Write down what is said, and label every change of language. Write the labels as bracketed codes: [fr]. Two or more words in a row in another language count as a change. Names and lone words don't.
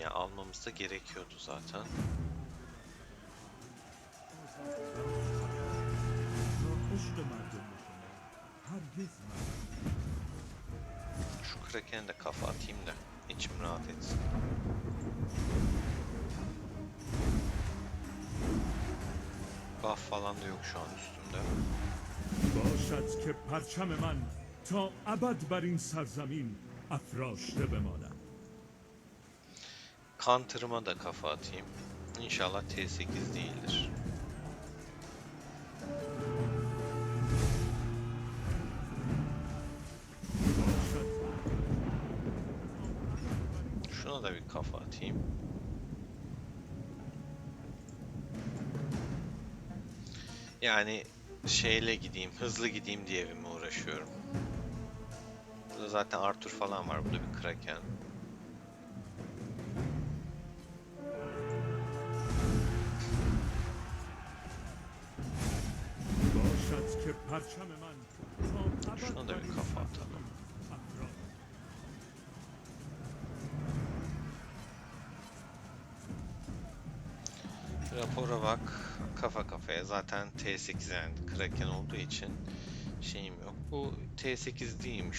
[tr] Yani almamız da gerekiyordu zaten. Şu Kraken'e de kafa atayım da içim rahat etsin. Buff falan da yok şu an üstümde. [fa] باشد که پرچم من تا ابد بر این سرزمین افراشته بماند. [tr] Counter'ıma da kafa atayım. İnşallah T8 değildir. Şuna da bir kafa atayım. Yani şeyle gideyim, hızlı gideyim diye evime uğraşıyorum. Burada zaten Arthur falan var. Bu da bir Kraken. [fa] باشد که پرچم من تا [tr] Şuna [fa] ابد [tr] da [fa] بر [tr] bir [fa] این [tr] kafa [fa] سرزمین [tr] atalım. [fa] افراشته. [tr] Rapora bak. Kafa kafaya. Zaten T8 yani Kraken olduğu için şeyim yok. Bu T8 değilmiş.